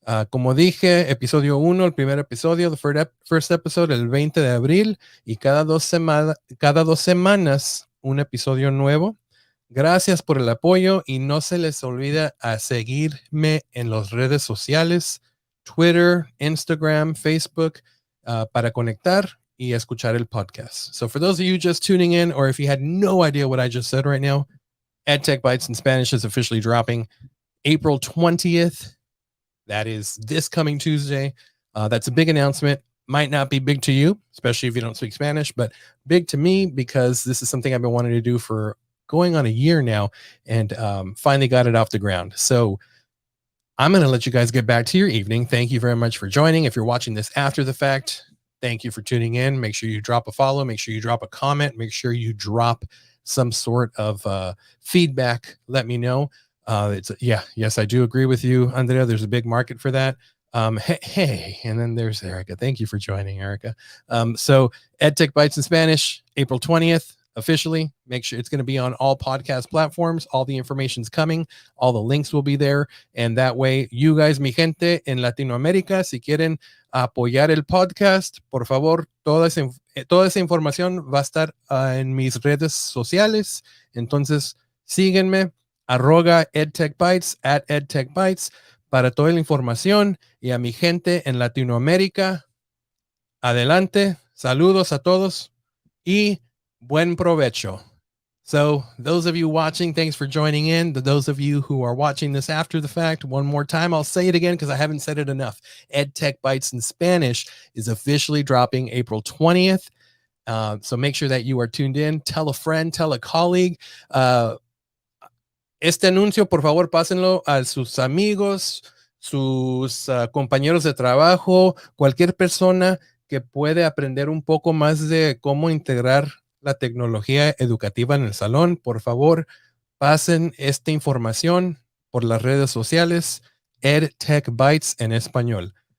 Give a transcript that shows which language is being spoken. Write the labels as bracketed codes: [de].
[es] Como dije, episodio 1, el primer episodio, [en] the first episode, [es] el 20 de abril, y cada dos semanas un episodio nuevo. Gracias por el apoyo y no se les olvide a seguirme en las redes sociales, Twitter, Instagram, Facebook, para conectar y escuchar el podcast. [en] So for those of you just tuning in, or if you had no idea what I just said right now, EdTech Bytes in Spanish is officially dropping April 20th. That is this coming Tuesday. That's a big announcement. Might not be big to you, especially if you don't speak Spanish, but big to me because this is something I've been wanting to do for going on a year now, and finally got it off the ground. So I'm going to let you guys get back to your evening. Thank you very much for joining. If you're watching this after the fact, thank you for tuning in. Make sure you drop a follow. Make sure you drop a comment. Make sure you drop some sort of feedback. Let me know. Yes, I do agree with you, Andrea. There's a big market for that. Hey, and then there's Erica. Thank you for joining, Erica. So EdTech Bytes in Spanish, April 20th. Officially, make sure it's going to be on all podcast platforms. All the information's coming. All the links will be there. And that way, you guys, [es] mi gente en Latinoamérica, si quieren apoyar el podcast, por favor, toda esa información va a estar en mis redes sociales. Entonces, síguenme, @EdTechBytes, @EdTechBytes, para toda la información. Y a mi gente en Latinoamérica, adelante. Saludos a todos. Y buen provecho. [en] So those of you watching, thanks for joining in. Those of you who are watching this after the fact, one more time, I'll say it again because I haven't said it enough. EdTech Bytes in Spanish is officially dropping April 20th. So make sure that you are tuned in. Tell a friend, tell a colleague. [es] Este anuncio, por favor, pásenlo a sus amigos, sus compañeros de trabajo, cualquier persona que puede aprender un poco más de cómo integrar la tecnología educativa en el salón. Por favor, pasen esta información por las redes sociales, EdTech Bytes en español.